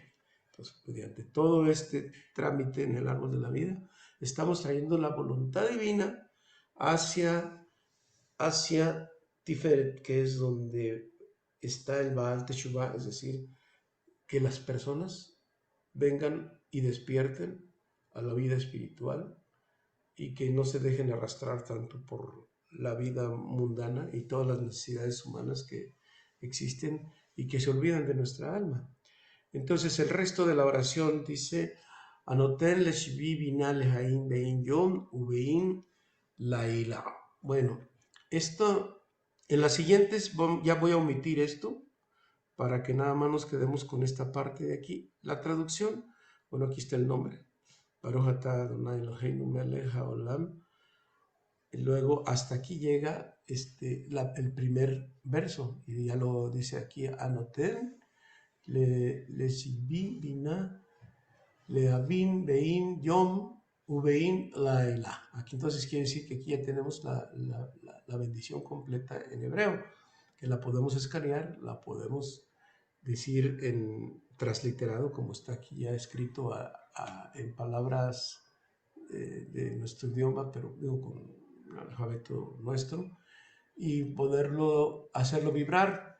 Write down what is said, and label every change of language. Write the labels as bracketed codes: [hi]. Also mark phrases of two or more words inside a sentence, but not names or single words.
[es] Entonces, mediante todo este trámite en el árbol de la vida, estamos trayendo la voluntad divina hacia Tiferet, que es donde está el [he] בעל תשובה, [es] es decir, que las personas vengan y despierten a la vida espiritual y que no se dejen arrastrar tanto por la vida mundana y todas las necesidades humanas que existen y que se olvidan de nuestra alma. [he] Entonces el resto de la oración dice: הנותן לשכוי בינה להבחין בין יום ובין לילה. [es] Bueno, esto en las siguientes ya voy a omitir esto para que nada más nos quedemos con esta parte de aquí. La traducción, bueno, aquí está el nombre: [he] ברוך אתה אדני אלהינו מלך העולם. [es] Y luego hasta aquí llega el primer verso, y ya lo dice aquí: [he] הנותן לשכוי בינה להבחין בין יום ובין לילה. [es] Aquí entonces quiere decir que aquí ya tenemos la bendición completa en hebreo, que la podemos escanear, la podemos decir en transliterado, como está aquí ya escrito en palabras de nuestro idioma, pero digo con el alfabeto nuestro, y poderlo, hacerlo vibrar.